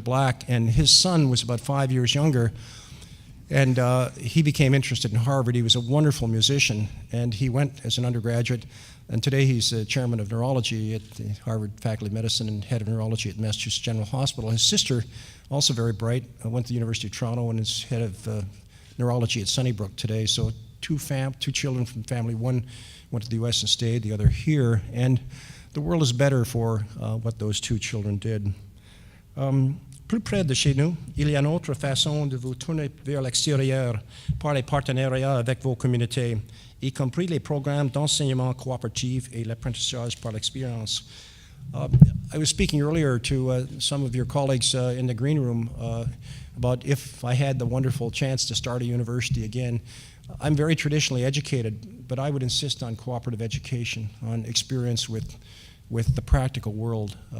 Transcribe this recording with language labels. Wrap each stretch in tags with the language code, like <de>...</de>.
<en>Black, and his son was about 5 years younger, and he became interested in Harvard. He was a wonderful musician, and he went as an undergraduate, and today he's chairman of neurology at the Harvard Faculty of Medicine and head of neurology at Massachusetts General Hospital. His sister, also very bright, went to the University of Toronto and is head of neurology at Sunnybrook today. So two children from family. One went to the US and stayed, the other here. And the world is better for what those two children did.</en> <fr>Plus près de chez nous, il y a une autre façon de vous tourner vers l'extérieur par les partenariats avec vos communautés, y compris les programmes d'enseignement coopératif et l'apprentissage par l'expérience.</fr> <en>I was speaking earlier to some of your colleagues in the green room about if I had the wonderful chance to start a university again. I'm very traditionally educated, but I would insist on cooperative education, on experience with the practical world.</en>